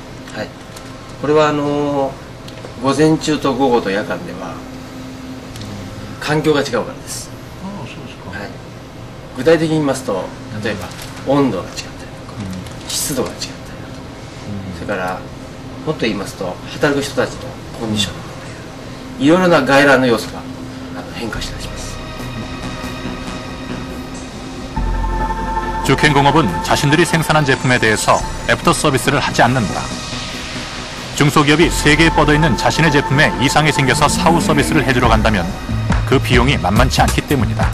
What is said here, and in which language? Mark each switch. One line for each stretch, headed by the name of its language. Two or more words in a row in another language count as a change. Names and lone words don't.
Japanese: はい、これは午前中と午後と夜間では環境が違うからです。はい、具体的に言いますと、例えば温度が違ったりとか、湿度が違ったりだとか、それからもっと言いますと働く人たちのコンディションといういろいろな外来の要素が変化しています。
Korean: 주켄공업은 자신들이 생산한 제품에 대해서 애프터 서비스를 하지 않는다. 중소기업이 세계에 뻗어있는 자신의 제품에 이상이 생겨서 사후 서비스를 해주러 간다면 그 비용이 만만치 않기 때문이다.